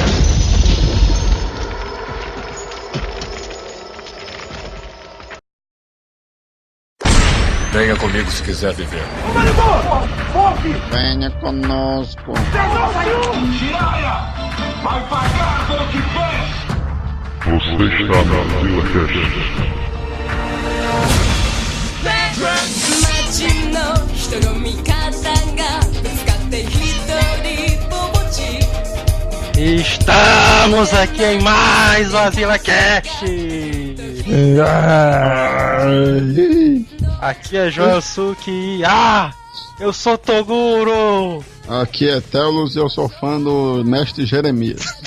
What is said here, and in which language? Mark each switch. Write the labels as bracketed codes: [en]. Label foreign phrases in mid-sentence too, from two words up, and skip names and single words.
[pt] Venha comigo se quiser viver. Venha conosco. Jiraya, vai pagar pelo que fez! Você está na Vila Cash. [ja] 街の人の味方がぶつかって一人ぼっち [pt] Estamos aqui em mais um AzilaCast! Aqui é Joel Suki. Eu sou Toguro! Aqui é Telos e eu sou fã do Mestre Jeremias.